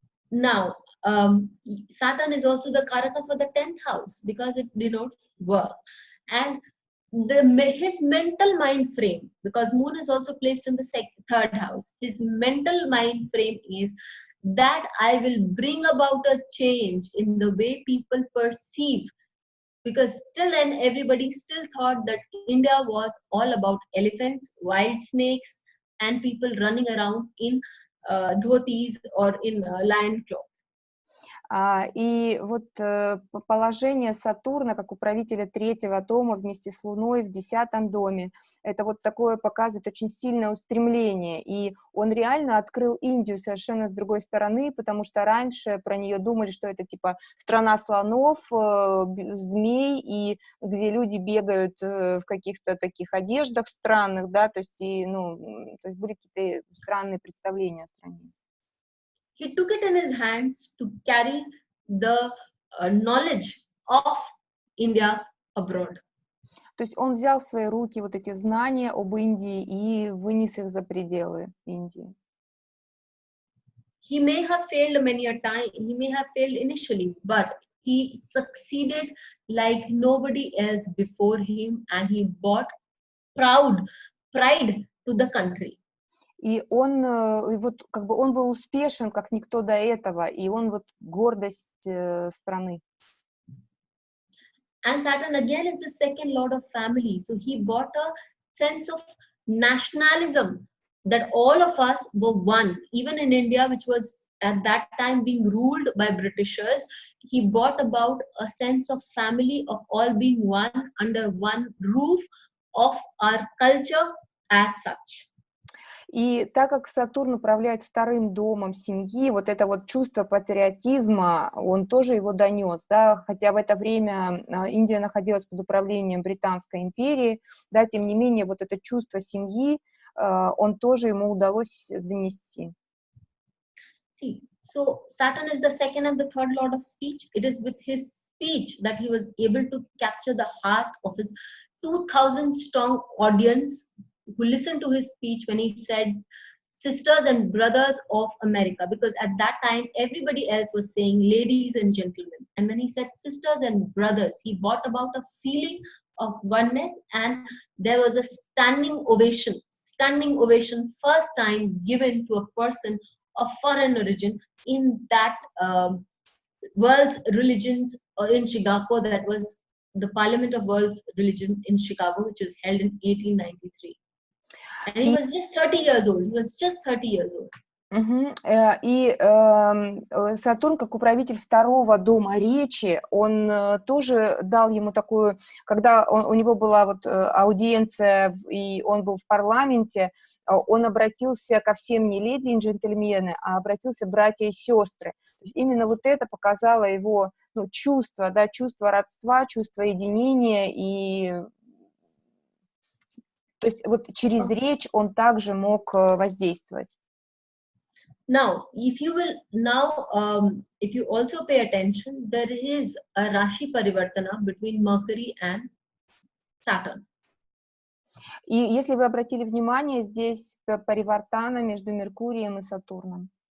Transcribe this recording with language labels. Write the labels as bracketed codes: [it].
[en] Now, Saturn is also the Karaka for the 10th house because it denotes work. And his mental mind frame, because Moon is also placed in the 3rd house, his mental mind frame is that I will bring about a change in the way people perceive. Because till then, everybody still thought that India was all about elephants, wild snakes, and people running around in dhotis or in lion cloth. [ru] И вот положение Сатурна как управителя 3-го дома вместе с Луной в 10-м доме, это вот такое показывает очень сильное устремление, и он реально открыл Индию совершенно с другой стороны, потому что раньше про нее думали, что это типа страна слонов, змей, и где люди бегают в каких-то таких одеждах странных, да, то есть, то есть были какие-то странные представления о стране. [en] He took it in his hands to carry the knowledge of India abroad. [ru] То есть он взял в свои руки вот эти знания об Индии и вынес их за пределы Индии. [en] He may have failed many a time, he may have failed initially, but he succeeded like nobody else before him, and he brought pride to the country. [ru] И он, и вот как бы он был успешен, как никто до этого, и он вот гордость страны. [en] And Saturn again is the second lord of family, so he brought a sense of nationalism that all of us were one. Even in India, which was at that time being ruled by Britishers, he brought about a sense of family, of all being one under one roof of our culture as such. [ru] И так как Сатурн управляет вторым домом семьи, вот это вот чувство патриотизма, он тоже его донес, да, хотя в это время Индия находилась под управлением Британской империи, да, тем не менее вот это чувство семьи, он тоже ему удалось донести. [en] See, so Saturn is the second and the third lord of speech. It is with his speech that he was able to capture the heart of his 2,000 strong audience who listened to his speech when he said sisters and brothers of America, because at that time everybody else was saying ladies and gentlemen, and when he said sisters and brothers, he brought about a feeling of oneness, and there was a standing ovation, first time given to a person of foreign origin in that world's religions in Chicago. That was the Parliament of World's Religion in Chicago, which was held in 1893. And he was just 30 years old. He was just 30 years old. [ru] И Сатурн, как управитель второго дома речи, он тоже дал ему такую, когда у него была вот аудиенция, и он был в парламенте, он обратился ко всем не леди и джентльмены, а обратился братья и сестры. То есть именно вот это показало его чувство, да, чувство родства, чувство единения, и то есть вот через речь он также мог воздействовать. [en] Now, if you also pay attention, there is a Rashi Parivartana between Mercury and Saturn. [ru] И если вы обратили внимание, здесь паривартана между Меркурием и Сатурном.